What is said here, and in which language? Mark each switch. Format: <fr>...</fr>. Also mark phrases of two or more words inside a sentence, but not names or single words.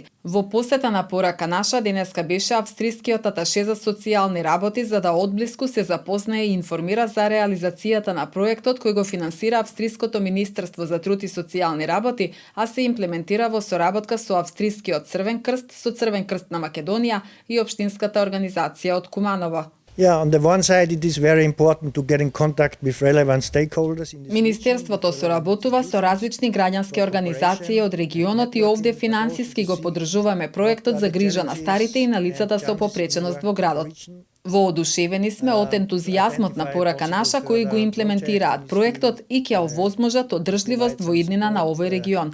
<mk>Во посета на Порака наша денеска беше австрискиот аташе за социјални работи за да одблиску се запознае и информира за реализацијата на проектот кој го финансира Австриското министерство за труд и социјални работи, а се имплементира во соработка со Австрискиот Црвен крст, со Црвен крст на Македонија и Општинската организација од Куманово.</mk> <en>On the one side it is very important to get in contact with relevant stakeholders.</en> <mk>Министерството соработува со различни граѓански организации од регионот и овде финансиски го поддржуваме проектот за грижа на старите и на лицата со попреченост во градот. Воодушевени сме од ентузијазмот на Порака наша кои го имплементираат проектот и ќе овозможат одржливост во иднина на овој регион.</mk>